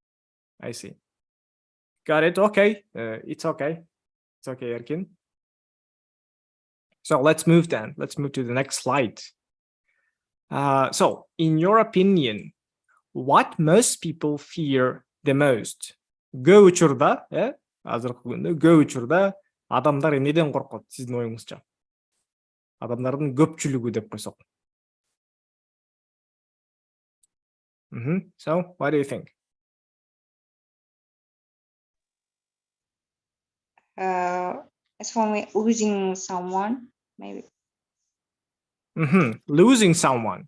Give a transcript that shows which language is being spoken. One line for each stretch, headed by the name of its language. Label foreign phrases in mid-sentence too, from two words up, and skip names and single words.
English: Got it. Okay. It's okay. It's okay, Erkin. So let's move then. Let's move to the next slide. So in your opinion, what most people fear the most?
Kyrgyz: Go учурда, азыркы күндө go учурда адамдар эмнеден коркот сиздин оюңузча? Адамдардын көпчүлүгү деп койсок.
English: So what do you think? As for me, losing someone, maybe. Losing someone.